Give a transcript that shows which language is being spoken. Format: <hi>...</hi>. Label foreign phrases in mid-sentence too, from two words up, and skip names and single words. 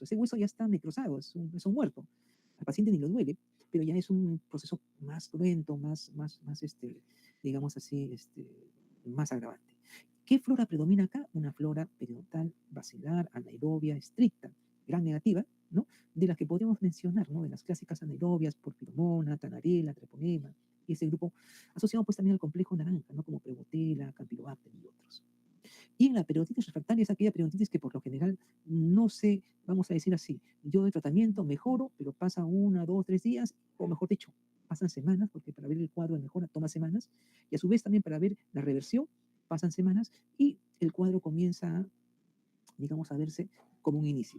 <es>Ese hueso ya está necrosado, es un muerto. Al paciente ni lo duele, pero ya es un proceso más cruento, digamos así, más agravante. ¿Qué flora predomina acá? Una flora periodontal, basilar, anaerobia, estricta, gran negativa, ¿no? De las que podríamos mencionar, ¿no? De las clásicas anaerobias, porfiromona, tanarela, treponema, y ese grupo asociado pues también al complejo naranja, ¿no? Como Prevotella, Campylobacter y otros. Y en la periodontitis refractaria es aquella periodontitis que por lo general no se, vamos a decir así, yo de tratamiento mejoro, pero pasa 1, 2, 3 días, o mejor dicho, pasan semanas, porque para ver el cuadro de mejora toma semanas, y a su vez también para ver la reversión pasan semanas, y el cuadro comienza, digamos, a verse como un inicio.</es>